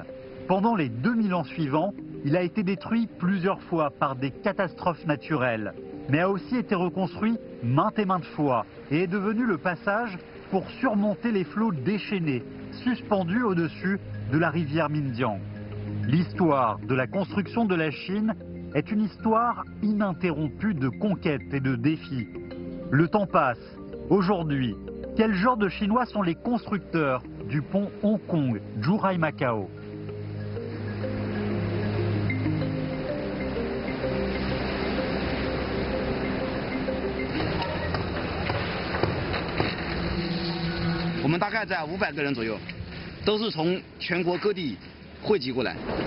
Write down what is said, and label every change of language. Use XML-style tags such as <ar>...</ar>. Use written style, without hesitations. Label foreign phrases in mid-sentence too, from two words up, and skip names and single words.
<fr>Pendant les 2000 ans suivants, il a été détruit plusieurs fois par des catastrophes naturelles, mais a aussi été reconstruit maintes et maintes fois et est devenu le passage pour surmonter les flots déchaînés, suspendus au-dessus de la rivière Minjiang. L'histoire de la construction de la Chine est une histoire ininterrompue de conquêtes et de défis. Le temps passe. Aujourd'hui, quel genre de Chinois sont les constructeurs du pont Hong Kong, Zhuhai-Macao?</fr> <zh>我们大概在500个人左右，都是从全国各地汇集过来。</zh>